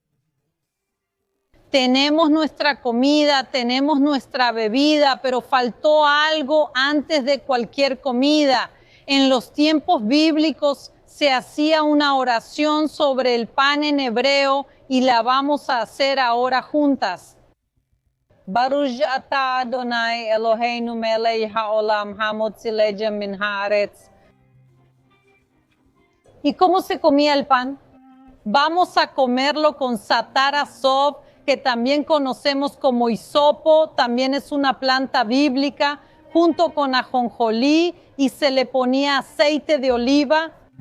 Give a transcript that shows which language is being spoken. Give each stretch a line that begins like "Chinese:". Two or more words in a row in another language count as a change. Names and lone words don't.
Spanish: Tenemos nuestra comida, tenemos nuestra bebida, pero faltó algo antes de cualquier comida. En los tiempos bíblicos se hacía una oración sobre el pan en hebreo y la vamos a hacer ahora juntas.
Hebrew: ברוך אתה אדני אלהינו מלך העולם המוציא לחם מן הארץ.
Spanish: ¿Y cómo se comía el pan? Vamos a comerlo con
Hebrew: זעתר אזוב,
Spanish: que también conocemos como hisopo, también es una planta bíblica, junto con ajonjolí, y se le ponía aceite de oliva.